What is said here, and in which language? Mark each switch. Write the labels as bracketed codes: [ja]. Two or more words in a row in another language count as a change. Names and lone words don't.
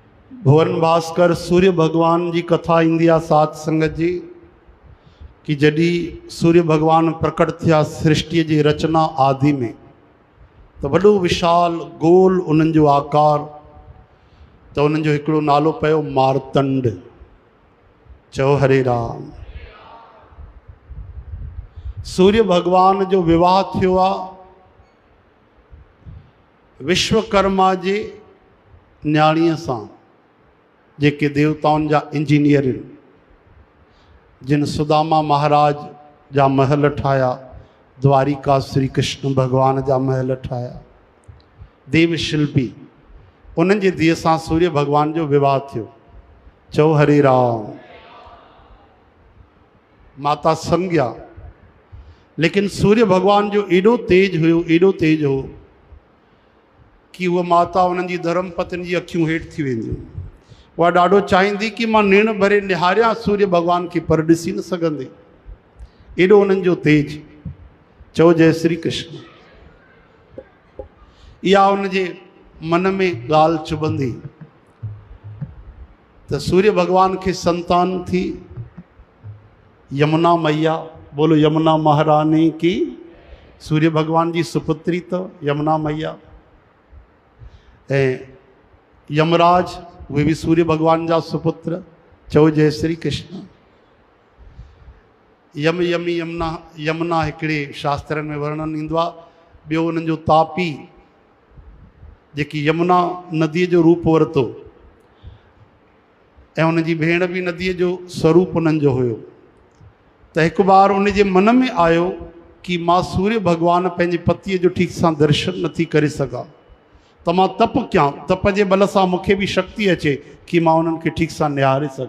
[sd] भुवन भास्कर सूर्य भगवान जी कथा ईंदी आहे सात संगत जी कि जॾहिं सूर्य भगवान प्रकट थिया सृष्टि जी रचना आदि में तो वॾो विशाल गोल उन्हनि जो आकार तो उन्हनि जो हिकिड़ो नालो पियो मारतंड। चओ हरे राम। सूर्य भगवान जो विवाह थियो आहे विश्वकर्मा जे न्याणीअ सां, जेके देवताउनि जा इंजीनियर आहिनि, जिन सुदामा महाराज जा महल ठाहिया, द्वारिका श्री कृष्ण भगवान जा महल ठाहिया, देव शिल्पी, उन्हनि जे धीअ सां सूर्य भगवान जो विवाह थियो। चओ हरे राम। माता संज्ञा, लेकिन सूर्य भगवान जो एॾो तेज हुयो, एॾो तेज हो कि उहा माता उन्हनि जी धर्म पत्नी जी अखियूं हेठि थी वेंदियूं। उहा ॾाढो चाहींदी कि मां निण भरे निहारियां सूर्य भगवान खे, पर ॾिसी न सघंदे, एॾो उन्हनि जो तेज। चओ जय श्री कृष्ण। इहा उनजे मन में ॻाल्हि चुभंदी त सूर्य भगवान खे संतान थी। [hi] यमुना मैया, बोलो यमुना महारानी की। [sd] सूर्य भगवान जी सुपुत्री तो यमुना मैया। यमराज वे भी सूर्य भगवान जा सुपुत्र। चओ जय श्री कृष्ण। यम यमी यमुना, यमुना हिकिड़े शास्त्रनि में वर्णन ईंदो आहे। ॿियो उन्हनि जो तापी, जेकी यमुना नदीअ जो रूप वरितो, ऐं उन जी भेण बि नदीअ जो स्वरूप उन्हनि जो हुयो। त हिकु बार उन जे मन में आयो कि मां सूर्य भगवान पंहिंजे पतीअ जो ठीक सां दर्शन नथी करे सघां, त मां तप कयां, तप जे बल सां मूंखे बि शक्ति अचे कि मां उन्हनि खे ठीक सां निहारे सघां।